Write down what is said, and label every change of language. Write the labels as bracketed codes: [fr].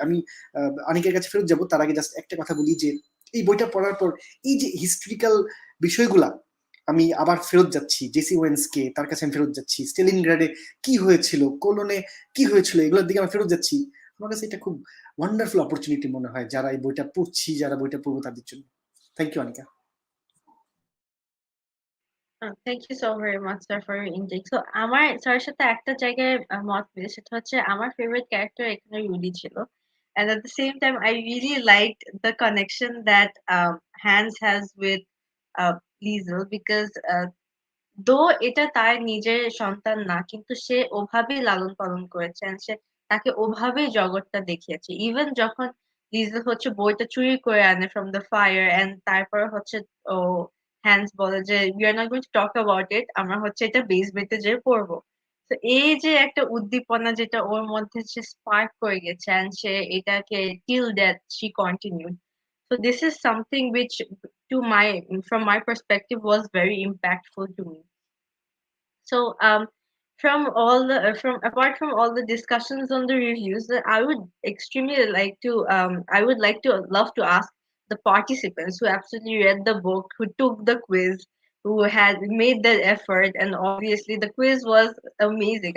[bn] আমি অনেকের কাছে ফেরত যাবো, তার আগে জাস্ট একটা কথা বলি যে এই বইটা পড়ার পর এই যে হিস্ট্রিক্যাল বিষয়গুলা, আমি আবার ফেরত যাচ্ছি জেসি ওয়েন্সকে, তার কাছে আমি ফেরত যাচ্ছি, স্টেলিনগ্রাডে কি হয়েছিল, কোলনে কি হয়েছিল, এগুলোর দিকে আমি ফেরত যাচ্ছি। আমার কাছে এটা খুব ওয়ান্ডারফুল অপরচুনিটি মনে হয় যারা এই বইটা পড়ছি, যারা বইটা পড়বো তাদের জন্য। [en] Thank you Anika. Thank you so very much, sir, for your intake. So [bn] আমার স্যারের সাথে একটা জায়গায় মত মিলে, সেটা হচ্ছে আমার [en] favorite character [bn] এখানে রুডি ছিল, [en] and at the same time I really liked the connection that Hans has with Liesel, because [bn] দো এটা তার নিজের সন্তান না, কিন্তু সে ওভাবেই লালন পালন করেছে and সে তাকে ওভাবেই জগৎটা দেখিয়েছে। ইভেন যখন লিজা হচ্ছে বইটা চুরি করে আনে [en] from the fire [bn] and তারপরে হচ্ছে ও হ্যান্স বলে যে [en] we are not going to talk about it, [bn] আমরা হচ্ছে এটা বেসমেন্টে যেয়ে পড়বো। তো এই যে একটা উদ্দীপনা যেটা ওর মধ্যে সে স্পার্ক করে গেছে and সে এটাকে [en] till death she continued. So this is something which to my from my perspective was very impactful to me. So from all the from apart from all the discussions on the reviews, I would extremely like to I would like to love to ask the participants who absolutely read the book, who took the quiz, who had made the effort, and obviously the quiz was amazing.